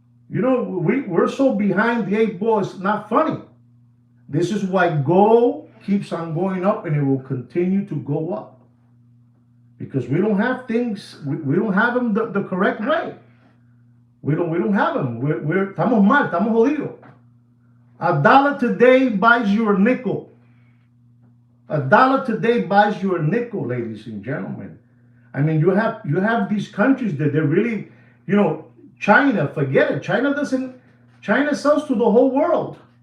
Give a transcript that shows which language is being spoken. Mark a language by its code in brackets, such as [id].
[en] We're so behind the eight ball, it's not funny. This is why gold keeps on going up, and it will continue to go up. Because we don't have things, we don't have them the correct way. We don't have them. [es] Estamos mal, estamos jodidos. [en] A dollar today buys you a nickel. A dollar today buys you a nickel, ladies and gentlemen. I mean, you have these countries that they're really, China, forget it. China sells to the whole world.